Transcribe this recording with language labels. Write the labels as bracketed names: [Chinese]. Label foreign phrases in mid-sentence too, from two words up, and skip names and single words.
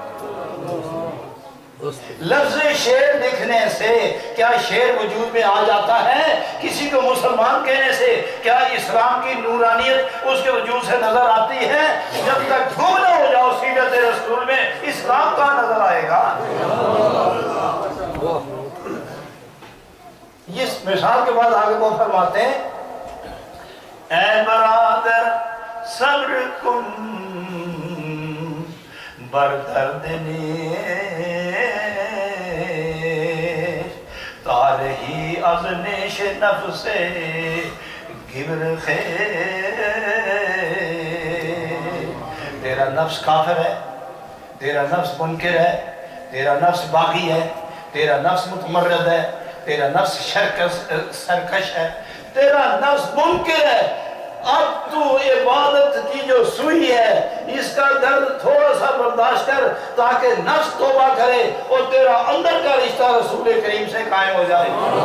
[Urdu] لفظ شعر لکھنے سے کیا شعر وجود میں آ جاتا ہے کسی کو مسلمان کہنے سے کیا اسلام کی نورانیت اس کے وجود سے نظر آتی ہے جب تک گم نہ ہو جاؤ سیرت رسول میں اسلام کا نظر آئے گا اس مثال کے بعد آگے وہ فرماتے ہیں [Persian] اے برادر صبر کن بردرد تارہی از نیش نفس گبر خیر [Urdu] تیرا نفس کافر ہے تیرا نفس منکر ہے تیرا نفس باغی ہے تیرا نفس متمرد ہے تیرا نفس سرکش ہے تیرا نفس منکر ہے اب تو عبادت کی جو سوئی ہے اس کا درد تھوڑا سا برداشت کر تاکہ نفس توبہ کرے اور تیرا اندر کا رشتہ رسول کریم سے قائم ہو جائے